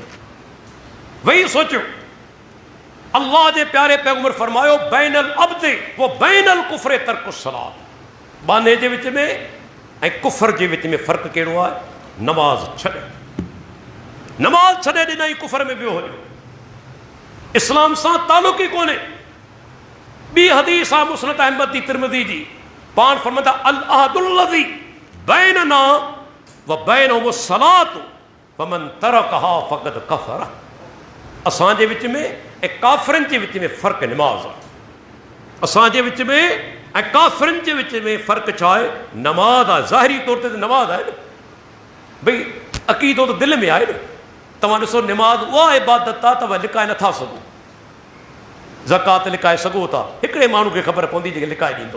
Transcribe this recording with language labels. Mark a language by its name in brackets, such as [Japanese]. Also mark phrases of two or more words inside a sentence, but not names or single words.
[Sindhi] वही सोचियो, अल्लाह जे प्यारे पैगम्बर फरमायो, [Arabic] بين العبد وبين الكفر ترك الصلاة, [Sindhi] बाने जे विच में ऐं कुफर जे विच में फ़र्क़ु कहिड़ो आहे? नमाज़ छॾे, नमाज़ छॾे ॾिनई, कुफर में वियो हुयो, इस्लाम सां तालुक़ ई कोन्हे। ॿी हदीस आहे मुस्नद अहमद जी, तिरमिज़ी जी, पाण फरमाईंदा [Arabic] العهد الذي بيننا وبينهم الصلاة فمن تركها فقد كفر. [Sindhi] असांजे विच में ऐं काफ़िरनि जे विच में फ़र्क़ु नमाज़ आहे। असांजे विच में ऐं काफ़िरनि जे विच में फ़र्क़ु छा आहे? नमाज़ आहे। ज़ाहिरी तौर ते त नमाज़ आहे न भई, अक़ीदो त दिलि में आहे न। तव्हां ॾिसो, नमाज़ उहा इबादत आहे तव्हां लिकाए नथा सघो, ज़कात लिकाए सघो था, हिकिड़े माण्हू खे ख़बर पवंदी जेके लिकाए ॾींदो।